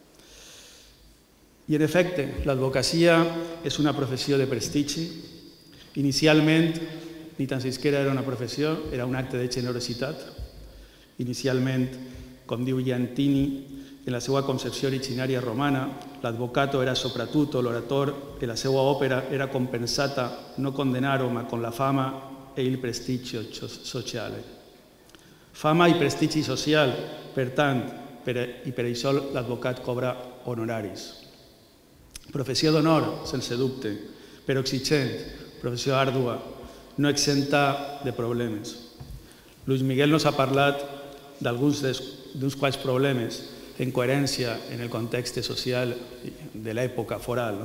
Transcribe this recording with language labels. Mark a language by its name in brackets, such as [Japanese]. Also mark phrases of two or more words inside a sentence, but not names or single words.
[Catalan] I en efecte, l'advocacia és una professió de prestigi. Inicialment, ni tan siquiera era una professió, era un acte de generositat. Inicialment, com diu Giantini, en la seva concepció originària romana, [Italian] l'advocato era soprattutto l'oratore e [Catalan] la seva [Italian] opera era compensata no con denaro ma con la fama e il prestigio sociale. [Catalan] Fama i prestigi social, per tant, i per això l'advocat cobra honoraris. Professió d'honor, sense dubte, però exigent, professió àrdua, no exenta de problemes. Luis Miguel nos ha parlat d'uns quals problemes en coherència en el context social de l'època foral.